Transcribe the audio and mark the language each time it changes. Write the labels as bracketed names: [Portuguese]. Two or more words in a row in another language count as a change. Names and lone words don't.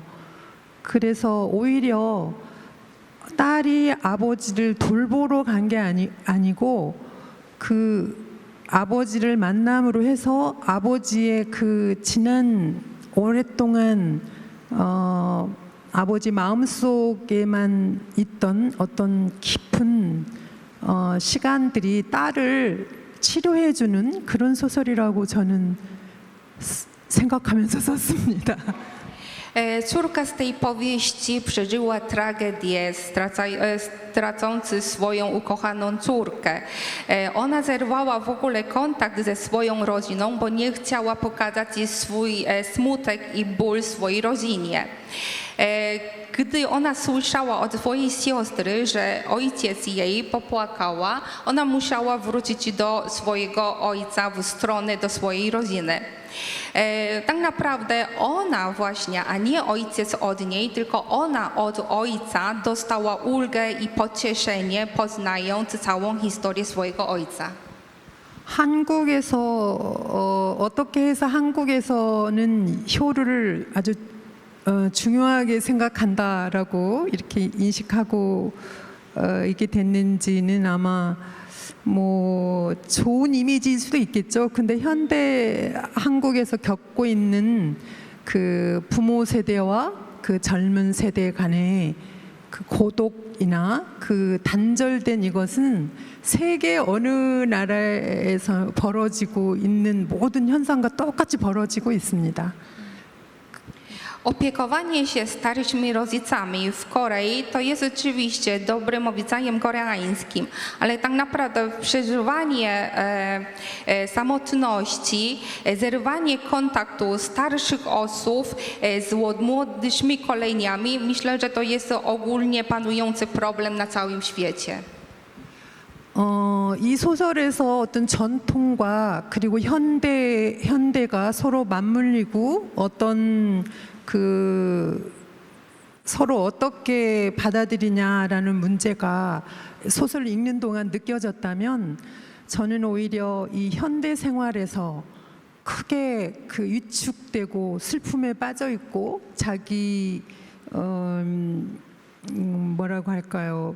[Korean] 그래서 오히려 딸이 아버지를 돌보러 간 게 아니고 그 아버지를 만남으로 해서 아버지의 그 지난 오랫동안 아버지 마음속에만 있던 어떤 깊은 시간들이 딸을 치료해주는 그런 소설이라고 저는 생각하면서 썼습니다. [Polish] Córka z tej powieści przeżyła tragedię, stracąc swoją ukochaną córkę. Ona zerwała w ogóle kontakt ze swoją rodziną, bo nie chciała pokazać swój smutek i ból swojej rodzinie. Gdy ona słyszała od swojej siostry, że ojciec jej popłakała, ona musiała wrócić do swojego ojca w stronę do swojej rodziny. Tak naprawdę ona właśnie, a nie ojciec od niej, tylko ona od ojca dostała ulgę i pocieszenie, poznając całą historię swojego ojca. [Korean] 한국에서 어떻게 해서 한국에서는 효를 아주 중요하게 생각한다라고 이렇게 인식하고 있게 됐는지는 아마 뭐 좋은 이미지일 수도 있겠죠. 근데 현대 한국에서 겪고 있는 그 부모 세대와 그 젊은 세대 간의 그 고독이나 그 단절된 이것은 세계 어느 나라에서 벌어지고 있는 모든 현상과 똑같이 벌어지고 있습니다. [Polish] Opiekowanie się starszymi rodzicami w Korei to jest oczywiście dobrym obyczajem koreańskim, ale tak naprawdę przeżywanie samotności, zerwanie kontaktu starszych osób z młodszymi koleniami, myślę, że to jest ogólnie panujący problem na całym świecie. [Korean] 이 소설에서 어떤 전통과 그리고 현대가 서로 맞물리고 어떤 그 서로 어떻게 받아들이냐라는 문제가 소설을 읽는 동안 느껴졌다면 저는 오히려 이 현대 생활에서 크게 그 위축되고 슬픔에 빠져 있고 자기 뭐라고 할까요?